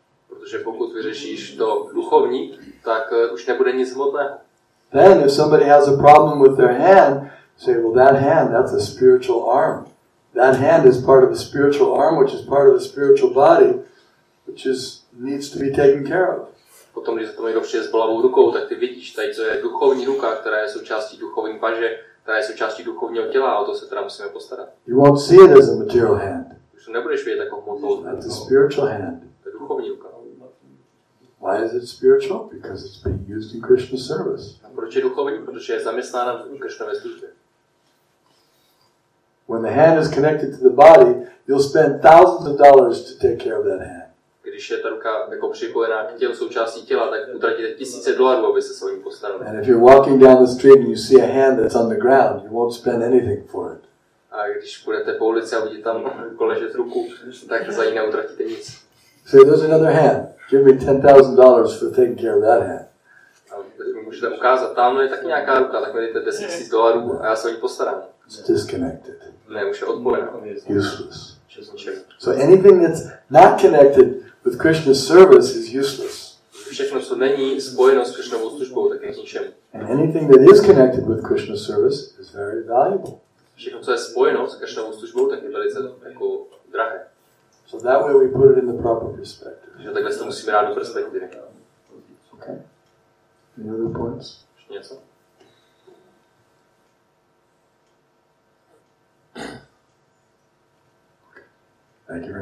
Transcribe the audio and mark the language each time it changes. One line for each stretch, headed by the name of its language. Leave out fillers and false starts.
Czech: Protože pokud vyřešíš to duchovní, tak už nebude nic hmotného.
English: Then if somebody has a problem with their hand, say, well, that hand, that's a spiritual arm. That hand is part of a spiritual arm, which is part of a spiritual body, which needs to be taken care of.
Czech: Potom, když se to někdo přijde s bolavou rukou, tak ty vidíš, tady to je duchovní ruka, která je součástí duchovní paže, která je součástí duchovního těla a o to se teda musíme postarat.
English: You won't see it as a material hand.
Czech: Už to nebudeš vidět jako hmotnou.
English: That's a spiritual hand.
Czech: To je duchovní ruka.
English: Why is it spiritual? Because it's being used in Krishna's service.
Czech: A proč je duchovní? Protože je zaměstnána v Krishnově službě.
English: When the hand is connected to the body, you'll spend thousands of dollars to take care of that hand.
Czech: Když je ta ruka jako připojená k tělu, součástí těla, tak utratíte $1000, aby se s ním postarali.
English: And if you're walking down the street and you see a hand that's on the ground, you won't spend anything for it.
Czech: A když půjdete po ulici a vidíte tam ležet ruku, tak za ní neutratíte nic.
English: Say, there's another hand. Give me $10,000 for taking care of that hand.
Czech: A můžete ukázat, tamhle je taky nějaká ruka, tak mi dejte $10,000 a já se o ní postarám.
English: It's disconnected.
Czech: Ne, už je odpojená.
English: Useless. So anything that's not connected with Krishna's service is useless.
Czech: Všechno, co není spojeno s Krishnovou službou, tak je k ničemu.
English: And anything that is connected with Krishna's service is very valuable.
Czech: Všechno, co je spojeno s Krishnovou službou, tak je velice jako drahé.
English: So that way we put it in the proper perspective.
Czech: Takže takhle to musíme dát do perspektivy.
English: Okay. Any other points?
Czech: Ještě něco?
English: Thank you very much. Srimad Bhagavatam ki jai.